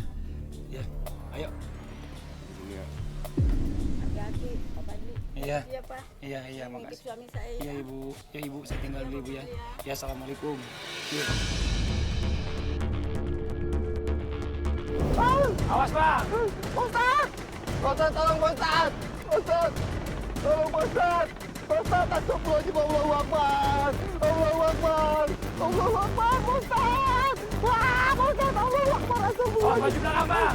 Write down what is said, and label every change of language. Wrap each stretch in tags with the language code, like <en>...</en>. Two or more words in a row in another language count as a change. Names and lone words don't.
<id>Ya, ayo. Iya. Hati-hati, Pak Fadli. Iya. Iya, Pak. Iya, Nitip makasih. suami saya. Iya ibu, ya ibu saya tinggal dulu ibu ya. Ya assalamualaikum. Iya. Awas bang. Ustaz, tolong Ustaz. Ustaz, tolong Ustaz. Ustaz, astagfirullahaladzim,</id> <ar>الله أكبر. الله أكبر. الله أكبر,</ar> <id>Ustaz. Wah, Ustaz,</id> <ar>الله أكبر,</ar> <id>Awas astagfirullahaladzim. baju belakang bang.</id>